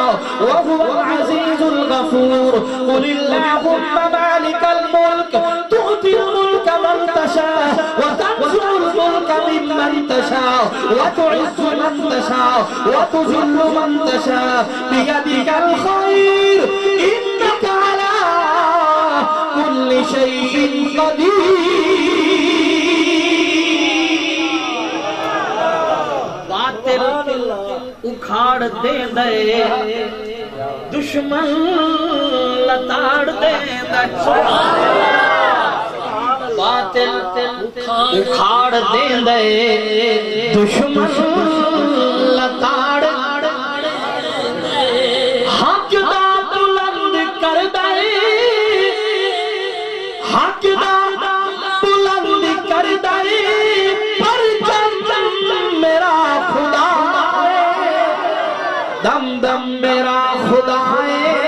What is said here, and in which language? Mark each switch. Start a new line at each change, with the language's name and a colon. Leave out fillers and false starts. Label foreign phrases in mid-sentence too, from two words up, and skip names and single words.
Arabic: وَهُوَ الْعَزِيزُ الْغَفُورُ قُلِ اللَّهُمَّ مَالِكَ الْمُلْكِ تُؤْتِي الْمُلْكَ مَن تَشَاءُ وَتَنزِعُ الْمُلْكَ مِمَّن تَشَاءُ وَتُعِزُّ مَن تَشَاءُ وَتُذِلُّ مَن تَشَاءُ بِيَدِكَ الْخَيْرُ إِنَّكَ عَلَى كُلِّ شَيْءٍ قَدِيرٌ
Punjabi: باطل اکھاڑ دے دے دشمن لتاڑ دے دے باطل اکھاڑ دے دے دشمن لتاڑ حق دا بلند کر دے حق دا بلند کر دے پر چند میرا خدا دم دم میرا خدا ہے